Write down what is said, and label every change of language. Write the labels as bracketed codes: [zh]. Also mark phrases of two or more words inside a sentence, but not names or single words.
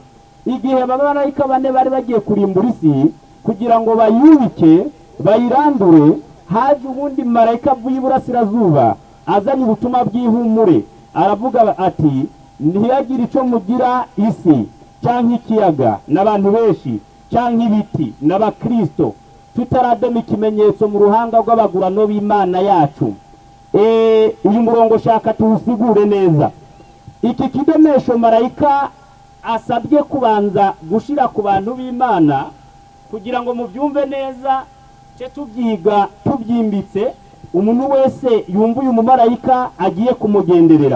[rn] Igihe abamarayika 4 bari bagiye kurimbura isi kugira ngo bayubike bayirandure, haje ubundi marayika avuye iburasirazuba azanye ubutumwa bw'ihumure, aravuga ati ntihagire ico mugira isi canke ikiyaga n'abantu benshi canke ibiti n'abakristo tutaradoma ikimenyetso mu ruhanga rw'abagurano b'Imana yacu. Uyu murongo shaka tuwusigure neza. iki kidomesho marayika asabye kubanza gushira ku bantu b'Imana kugira ngo mubyumve neza cyo tubyiga tubyimbitse umuntu wese yumva uyu mumarayika agiye kumugenderera.